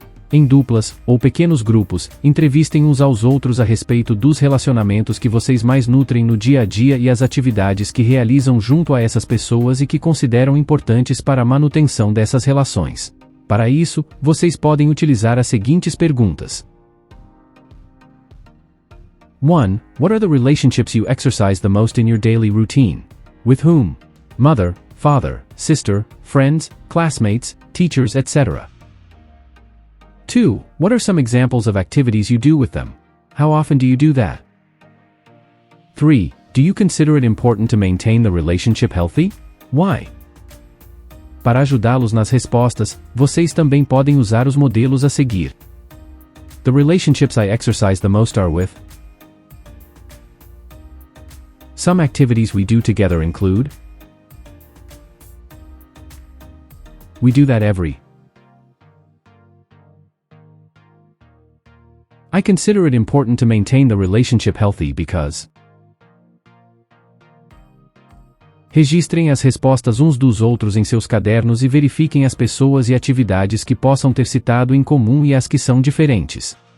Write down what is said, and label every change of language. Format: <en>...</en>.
<pt>Em duplas, ou pequenos grupos, entrevistem uns aos outros a respeito dos relacionamentos que vocês mais nutrem no dia a dia e as atividades que realizam junto a essas pessoas e que consideram importantes para a manutenção dessas relações. Para isso, vocês podem utilizar as seguintes perguntas. 1.</pt> <en>What are the relationships you exercise the most in your daily routine? With whom? Mother, father, sister, friends, classmates, teachers, etc. 2. What are some examples of activities you do with them? How often do you do that? 3. Do you consider it important to maintain the relationship healthy? Why?</en> <pt>Para ajudá-los nas respostas, vocês também podem usar os modelos a seguir.</pt> <en>The relationships I exercise the most are with. Some activities we do together include. We do that every. I consider it important to maintain the relationship healthy because.</en> <pt>Registrem as respostas uns dos outros em seus cadernos e verifiquem as pessoas e atividades que possam ter citado em comum e as que são diferentes.</pt>